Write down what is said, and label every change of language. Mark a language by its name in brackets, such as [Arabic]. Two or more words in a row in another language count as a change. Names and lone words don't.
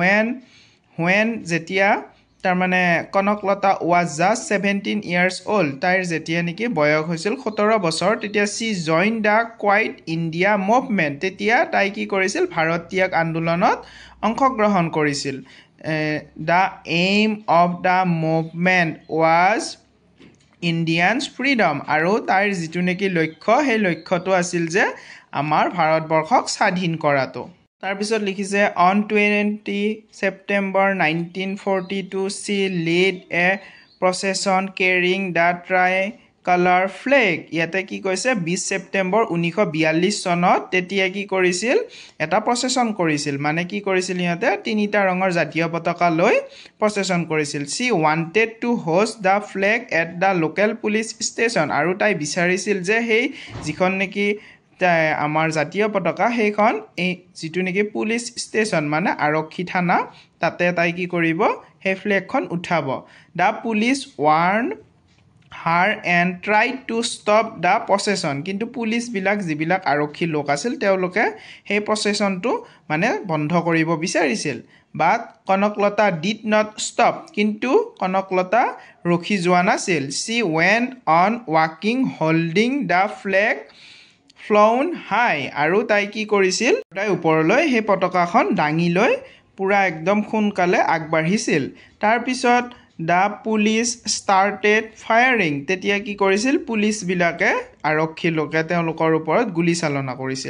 [Assamese] when যেতিয়া তাৰ মানে কনকলতা [English] was just 17 years old [Assamese] তাইৰ যেতিয়া নেকি বয়স হৈছিল 17 বছৰ তেতিয়া [English] she joined the Quiet India movement [Assamese] তেতিয়া তাই কি কৰিছিল ভাৰত ত্যাগ আন্দোলনত অংশগ্ৰহণ কৰিছিল [English] The aim of the movement was Indians freedom [Assamese] আৰু তাইৰ যেটো নেকি লক্ষ্য সেই লক্ষ্যটো আছিল যে আমাৰ ভাৰতবৰ্ষক স্বাধীন কৰাটো তাৰ পিছত লিখিছে [English] On 20 September 1942 she led a procession carrying the tricolor flag [Assamese] ইয়াতে কি কৈছে 20 সেপ্টেম্বৰ 1942 চনত তেতিয়া কি কৰিছিল এটা প্ৰচেছন কৰিছিল মানে কি কৰিছিল ইয়াতে তিনিটা ৰঙৰ জাতীয় পতাকা লৈ প্ৰচেছন কৰিছিল [English] She wanted to host the flag at the [Assamese] local police station আৰু তাই বিচাৰিছিল যে সেই যিখন নেকি আমাৰ জাতীয় পতাকা সেইখন এই যেটো নেকি পুলিশ ষ্টেচন মানে আৰক্ষী থানা তাতে তাই কি কৰিব সেই ফ্ল্যাগখন উঠাব [English] The police warned her and tried to stop the [Assamese] procession কিন্তু পুলিশ বিলাক যিবিলাক আৰক্ষী লোক আছিল তেওঁলোকে সেই প্ৰচেছনটো মানে বন্ধ কৰিব বিচাৰিছিল [English] but কনকলতা did not stop [Assamese] কিন্তু কনকলতা ৰখি যোৱা নাছিল [English] She went on walking holding the flag flown high [Assamese] আৰু তাই কি কৰিছিল তাই ওপৰলৈ সেই পতাকাখন দাঙি লৈ পুৰা একদম সোনকালে আগবাঢ়িছিল তাৰ পিছত [English] The police started firing [Assamese] তেতিয়া কি কৰিছিল পুলিচবিলাকে আৰক্ষী লোকে তেওঁলোকৰ ওপৰত গুলী চালনা কৰিছিল